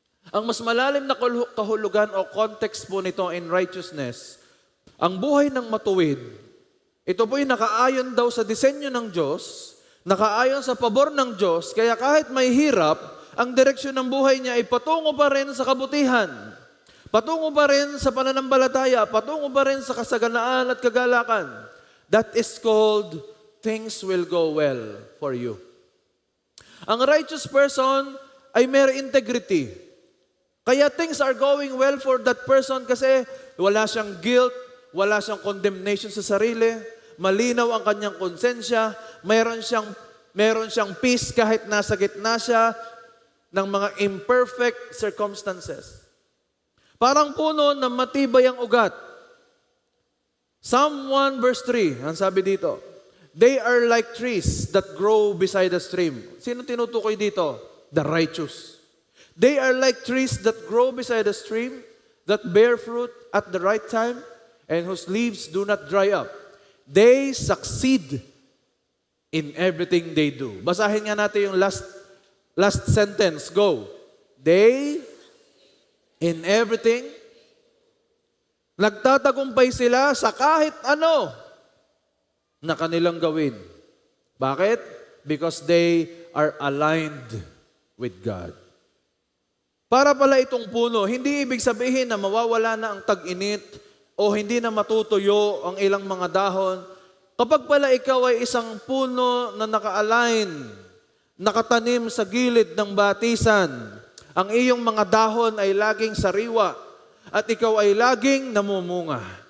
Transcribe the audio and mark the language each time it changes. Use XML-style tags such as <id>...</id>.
<tl>Ang mas malalim na kahulugan o context po nito in righteousness, ang buhay ng matuwid, ito po'y nakaayon daw sa disenyo ng Diyos, nakaayon sa pabor ng Diyos, kaya kahit may hirap, ang direksyon ng buhay niya ay patungo pa rin sa kabutihan, patungo pa rin sa pananampalataya, patungo pa rin sa kasaganaan at kagalakan.</tl> <en>That is called things will go well for you.</en> <tl>Ang righteous person ay may integrity. Kaya</tl> <en>things are going well for that person</en> <tl>kasi wala siyang guilt, wala siyang condemnation sa sarili, malinaw ang kanyang konsensya, meron siyang peace kahit nasa gitna siya ng mga imperfect circumstances. Parang puno na matibay ang ugat.</tl> <en>Psalm 1 verse 3,</en> <tl>ang sabi dito,</tl> <en>they are like trees that grow beside the stream.</en> <tl>Sino tinutukoy dito?</tl> <en>The righteous. They are like trees that grow beside the stream, that bear fruit at the right time, and whose leaves do not dry up. They succeed in everything they do.</en> <tl>Basahin nga natin yung last sentence. Go. They</tl> <en>In everything,</en> <tl>nagtatagumpay sila sa kahit ano na kanilang gawin. Bakit?</tl> <en>Because they are aligned with God.</en> <tl>Para pala itong puno, hindi ibig sabihin na mawawala na ang tag-init o hindi na matutuyo ang ilang mga dahon. Kapag pala ikaw ay isang puno na naka-align, nakatanim sa gilid ng batisan, ang iyong mga dahon ay laging sariwa at ikaw ay laging namumunga.</tl>